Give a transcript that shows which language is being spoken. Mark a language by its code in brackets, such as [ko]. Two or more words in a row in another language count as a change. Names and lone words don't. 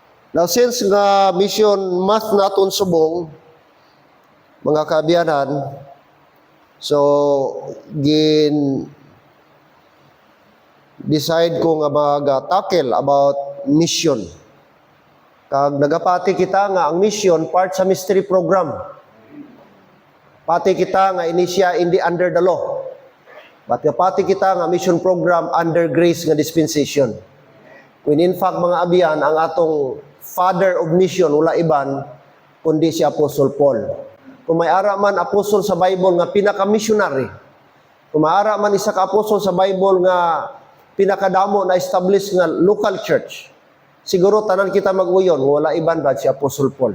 [hil] Now, since nga [en] mission month [hil] naton subong, mga kaabiyanan, so, decide ko nga mag-tackle about mission. Kag nagapati kita nga ang mission part sa [en] mystery program. [hil] Pati kita nga inisya hindi [en] under the law. [hil] But pati kita nga [en] mission program under grace [hil] nga dispensation. [en] When in fact [hil] mga abiyan, ang atong [en] father of mission [hil] wala iban kundi si Apostle Paul. Kung may ara man apostol sa Bible nga pinaka-missionary, kung may ara man isa ka apostol sa Bible nga pinakadamo na establish nga local church, siguro tanan kita mag-uyon, wala iban ba si Apostle Paul.